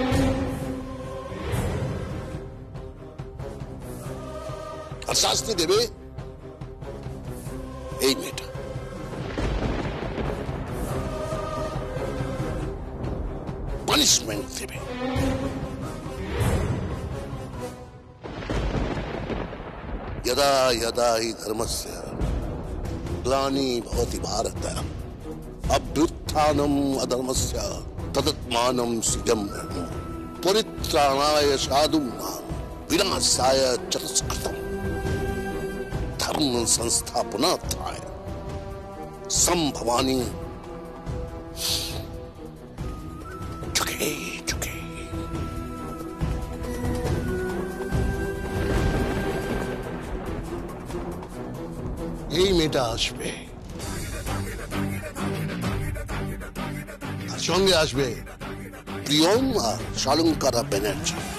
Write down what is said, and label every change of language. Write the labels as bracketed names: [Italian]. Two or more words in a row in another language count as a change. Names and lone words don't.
[Bangla] আর শাস্তি দেবে এই মেয়েটা। পানিশমেন্ট দেবে। [Sanskrit] यदा यदा हि धर्मस्य ग्लानि भवति भारत अभ्युत्थानम् अधर्मस्य तदात्मानं सृजम्यहम् परित्राणाय साधूनां विनाशाय च तत्कृतम् धर्म संस्थापनार्थाय संभवानि जुगे जुगे। [Bangla] এই মেয়েটা আসবে, আর সঙ্গে আসবে প্রিয়ম আর শালঙ্কারা ব্যানার্জি।